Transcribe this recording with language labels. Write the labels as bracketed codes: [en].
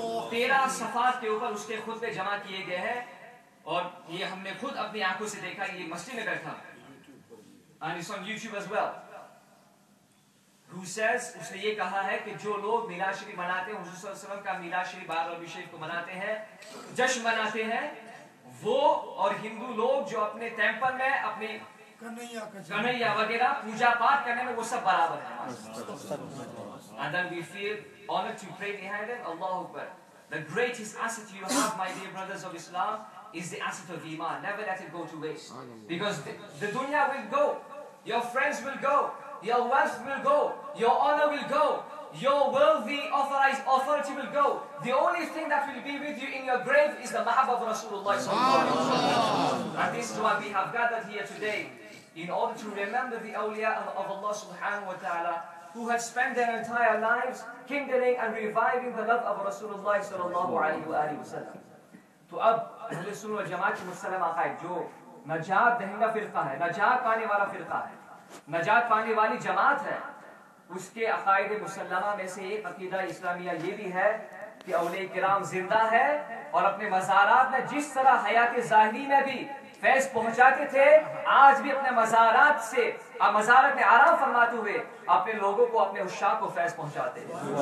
[ur] 13 صفات کے اوپر اس کے خطبے جمع کیے گئے ہیں اور یہ ہم نے خود اپنی آنکھوں سے دیکھا. یہ مسجد میں بیٹھا [en] and it's on YouTube as well. Who says, [ur] اس نے یہ کہا ہے کہ جو لوگ میلاد شریف مناتے ہیں, حضور صلی اللہ علیہ وسلم کا میلاد شریف بار ربیع شریف کو مناتے ہیں, جشن مناتے ہیں, وہ اور ہندو لوگ جو اپنے ٹیمپل میں اپنی کنہیا وغیرہ پوجا پاٹ کرنے میں وہ سب برابر ہیں. [en] And then we feel honored to pray behind them. Allahu Akbar. The greatest asset you have, my dear brothers of Islam, is the asset of Iman. Never let it go to waste. Because the dunya will go, your friends will go, your wealth will go, your honor will go, your worldly authority will go. The only thing that will be with you in your grave is the mahabbah of Rasulullah sallallahu alaihi wasallam. And this is why we have gathered here today, in order to remember the awliya of Allah subhanahu wa ta'ala, who had spent their entire lives kindling and reviving the love of Rasulullah sallallahu alaihi wasallam. [ur] تو اب اہل سنت والجماعت کی مسلم عقائد جو نجات دہندہ فرقہ ہے, نجات پانے والا فرقہ ہے, نجات پانے والی جماعت ہے, اس کے عقائد مسلمہ میں سے ایک عقیدہ اسلامیہ یہ بھی ہے کہ اولیاء کرام زندہ ہے اور اپنے مزارات میں جس طرح حیات ظاہری میں بھی فیض پہنچاتے تھے, آج بھی اپنے مزارات میں آرام فرماتے ہوئے اپنے لوگوں کو, اپنے عشاق کو فیض پہنچاتے ہیں.